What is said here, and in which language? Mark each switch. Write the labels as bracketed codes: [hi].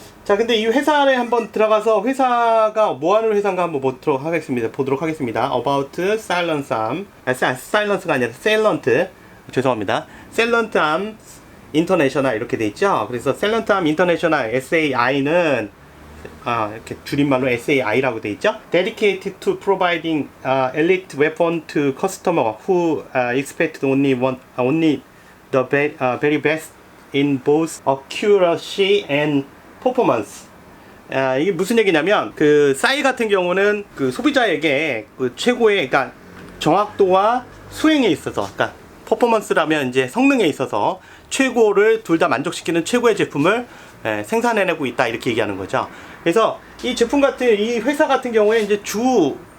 [ko] 자, 근데 이 회사에 한번 들어가서 회사가 뭐 하는 회사인가 한번 보도록 하겠습니다. [en] About Silence Arm. [ko] 사일런스가 아니라 세일런트. 죄송합니다. 세일런트 암 인터내셔널 이렇게 돼 있죠. 그래서 세일런트 암 인터내셔널 SAI는 이렇게 줄임말로 SAI라고 돼 있죠. [en] Dedicated to providing elite weapon to customer who expect only the very best in both accuracy and performance. [ko] 이게 무슨 얘기냐면, 그 싸이 같은 경우는 그 소비자에게 그 최고의, 그러니까 정확도와 수행에 있어서, 그러니까 퍼포먼스라면 이제 성능에 있어서 최고를 둘 다 만족시키는 최고의 제품을 생산해내고 있다, 이렇게 얘기하는 거죠. 그래서 이 제품 이 회사 같은 경우에 이제 주